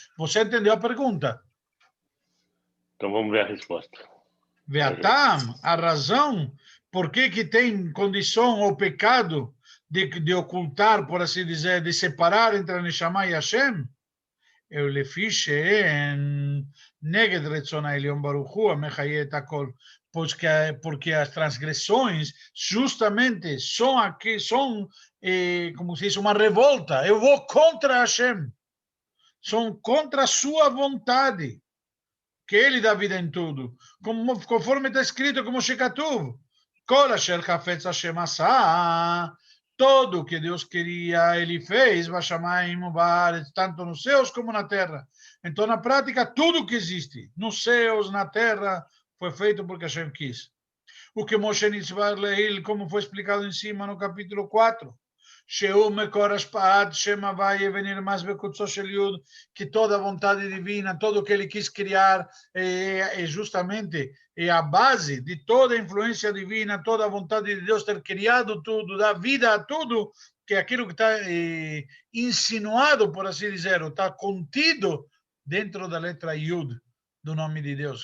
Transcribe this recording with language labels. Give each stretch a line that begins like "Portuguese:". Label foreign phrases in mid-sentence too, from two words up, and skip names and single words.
Portuguese: Você entendeu a pergunta. Então vamos ver a resposta. Veatam, a razão, por que tem condição ou pecado de ocultar, por assim dizer, de separar entre a Neshama e Hashem? Eu lhe fiz
Hebrew: נגד רצונו עליון ברוך הוא המחיה הכל.
Portuguese: Porque as transgressões justamente são como se diz, uma revolta. Eu vou contra Hashem. São contra a sua vontade. Que ele dá vida em tudo. Conforme está escrito, como Shekatuv.
Hebrew: כל אשר חפץ השם עשה.
Portuguese: Todo o que Deus queria, ele fez, tanto nos céus como na terra. Então, na prática, tudo que existe, nos céus, na terra, foi feito porque Hashem quis. O que Moshe Nitzvar Leil, como foi explicado em cima no capítulo 4, que toda a vontade divina, tudo o que ele quis criar, é justamente a base de toda a influência divina, toda a vontade de Deus ter criado tudo, dar vida a tudo, que é aquilo que está insinuado, por assim dizer, está contido dentro da letra Yud do nome de Deus.